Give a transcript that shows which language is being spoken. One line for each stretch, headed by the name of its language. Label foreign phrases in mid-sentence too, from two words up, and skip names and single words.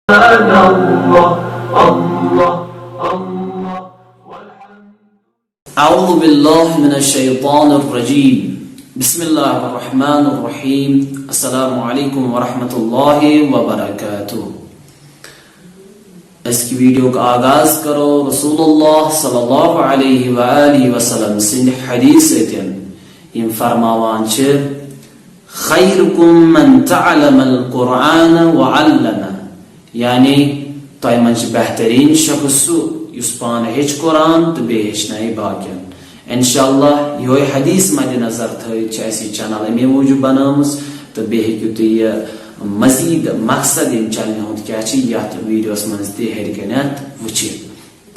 Arabic: أعوذ بالله من الشيطان الرجيم بسم الله الرحمن الرحيم السلام عليكم ورحمة الله وبركاته.
Urdu: اس کی ویڈیو کا آغاز
Kashmiri: کرو رسول اللہ صلی اللہ علیہ وآلہ وسلم سند حدیث تین یم فرماوان چھ
Arabic: خیرکم من تعلم القرآن وعلمه،
Kashmiri: یعنی تۄہہِ منٛز چھِ بہترین شخص سُہ یُس پانہٕ ہیٚچھ قرآن تہٕ بیٚیہِ ہیٚچھنایہِ باقین. انشاءاللہ یہوے حدیث مد نظر تھٲوِتھ چھِ اَسہِ یہِ چینل امی موٗجوٗب بنٲومٕژ تہٕ بیٚیہِ ہیٚکِو تُہۍ یہِ مزید مقصد ان چینلہِ ہُنٛد کیٛاہ چھِ یتھ ویڈیوس منٛز تہِ ہیٚرِ کَنٮ۪تھ وٕچھِتھ.